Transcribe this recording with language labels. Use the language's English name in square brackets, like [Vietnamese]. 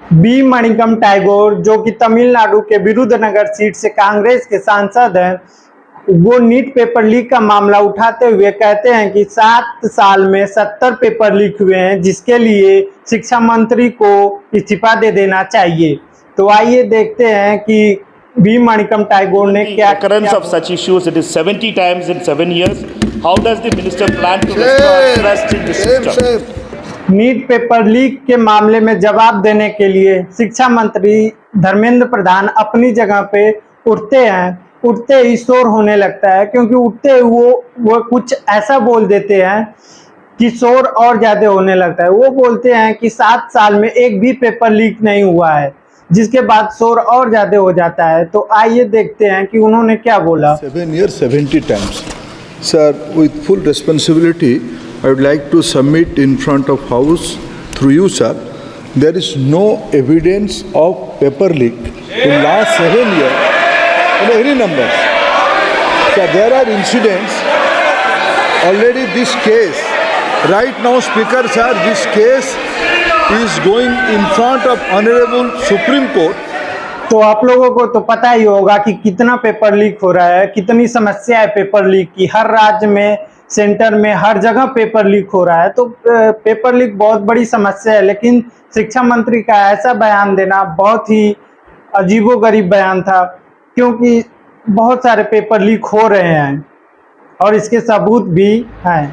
[Hindi] B Manickam Tagore, जो कि तमिलनाडु के विरुद्धनगर सीट से कांग्रेस के सांसद हैं, वो नीट पेपर लीक का मामला उठाते हुए कहते हैं कि 7 साल में 70 पेपर लीक हुए हैं, जिसके लिए शिक्षा मंत्री को इस्तीफा दे देना चाहिए। तो आइए देखते हैं कि बी मणिकम टैगोर ने क्या [English] Occurrence of such issues, it is 70 times in 7 years. How does the minister plan to restore trust in the system? [Hindi] NEET paper leak के मामले में जवाब देने के लिए शिक्षा मंत्री धर्मेंद्र प्रधान अपनी जगह पे उठते ही शोर होने लगता है, क्योंकि उठते ही वो कुछ ऐसा बोल देते हैं कि शोर और ज्यादा होने लगता है। वो बोलते हैं कि 7 साल में एक भी पेपर लीक नहीं हुआ है, जिसके बाद शोर और ज्यादा हो जाता है। तो आइए देखते हैं कि उन्होंने क्या बोला। [English] 7 years 70 times. Sir, with full responsibility, I would like to submit in front of House through you, sir. There is no evidence of paper leak in last 7 years in any numbers. So there are incidents. Already this case, right now, Speaker, sir, this case is going in front of Honorable Supreme Court. [Hindi] तो आप लोगों को तो पता ही होगा कि कितना paper leak हो रहा है, कितनी समस्या है पेपर लीक की। हर राज्य में, सेंटर में, हर जगह पेपर लीक हो रहा है। तो पेपर लीक बहुत बड़ी समस्या है, लेकिन शिक्षा मंत्री का ऐसा बयान देना बहुत ही अजीबोगरीब बयान था, क्योंकि बहुत सारे पेपर लीक हो रहे हैं और इसके सबूत भी हैं।